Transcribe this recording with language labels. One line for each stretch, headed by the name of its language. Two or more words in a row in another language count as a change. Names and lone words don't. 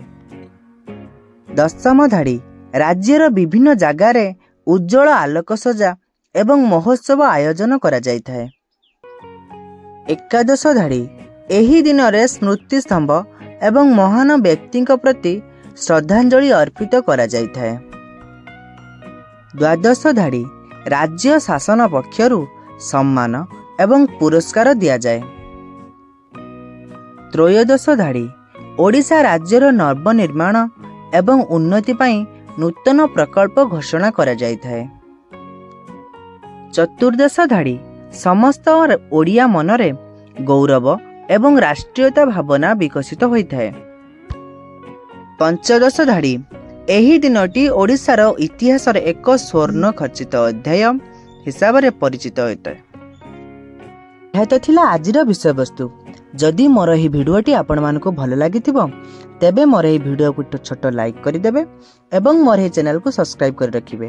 Odia: ଦଶମ ଧାଡ଼ି ରାଜ୍ୟର ବିଭିନ୍ନ ଜାଗାର ଉଜ୍ଜ୍ୱଳ ଆଲୋକ ସଜା ଏବଂ ମହୋତ୍ସବ ଆୟୋଜନ କରା ଯାଇଥାଏ। ଏକାଦଶ ଧାଡ଼ି ଏହି ଦିନ ରେ ସ୍ମୃତି ସ୍ତମ୍ଭ ଏବଂ ମହାନ ବ୍ୟକ୍ତି ପ୍ରତି ଶ୍ରଦ୍ଧାଞ୍ଜଳି ଅର୍ପିତ କରା ଯାଇଥାଏ। ଦ୍ୱାଦଶ ଧାଡ଼ି ରାଜ୍ୟ ଶାସନ ପକ୍ଷରୁ ସମ୍ମାନ ଏବଂ ପୁରସ୍କାର ଦିଆ ଯାଏ। ତ୍ରୟୋଦଶ ଧାଡ଼ି ଓଡ଼ିଶା ରାଜ୍ୟର ନବନିର୍ମାଣ ଏବଂ ଉନ୍ନତି ପାଇଁ ନୂତନ ପ୍ରକଳ୍ପ ଘୋଷଣା କରା ଯାଇଥାଏ। ଚତୁର୍ଦ୍ଦଶ ଧାଡ଼ି ସମସ୍ତ ଓଡ଼ିଆ ମନରେ ଗୌରବ ଏବଂ ରାଷ୍ଟ୍ରୀୟତା ଭାବନା ବିକଶିତ ହୋଇଥାଏ। ପଞ୍ଚଦଶ ଧାଡ଼ି ଏହି ଦିନଟି ଓଡ଼ିଶାର ଇତିହାସ ରେ ଏକ ସ୍ୱର୍ଣ୍ଣ ଖଚିତ ଅଧ୍ୟାୟ ହିସାବ ରେ ପରିଚିତ ହୋଇଥାଏ। ଯହ ତୋ ଥିଲା ଆଜିର ବିଷୟ ବସ୍ତୁ। ଯଦି ମୋର ଏହି ଭିଡିଓଟି ଆପଣ ମାନଙ୍କୁ ଭଲ ଲାଗିଥିବ ତେବେ ମୋର ଏହି ଭିଡିଓ କୁ ଛୋଟ ଲାଇକ କରି ଦେବେ ଏବଂ ମୋର ଏହି ଚ୍ୟାନେଲ କୁ ସବସ୍କ୍ରାଇବ କର ରଖିବେ।